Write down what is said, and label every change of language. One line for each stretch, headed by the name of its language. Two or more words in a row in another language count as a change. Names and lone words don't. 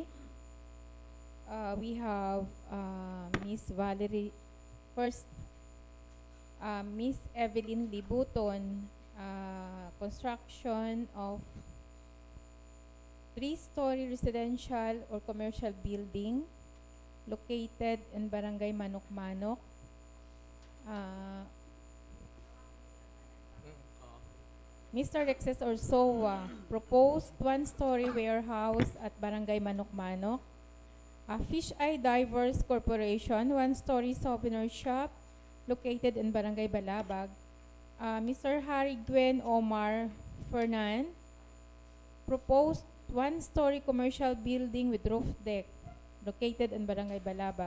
English: We have Miss Valerie, first Miss Evelyn Libuton, construction of 3-story residential or commercial building located in Barangay Manok-Manok. Mr. Rexes Orsoa proposed 1-story warehouse at Barangay Manok-Manok. Fish Eye Divers Corporation, 1-story souvenir shop located in Barangay Balabag. Mr. Harry Gwen Omar Fernan proposed 1-story commercial building with roof deck located in Barangay Balabag.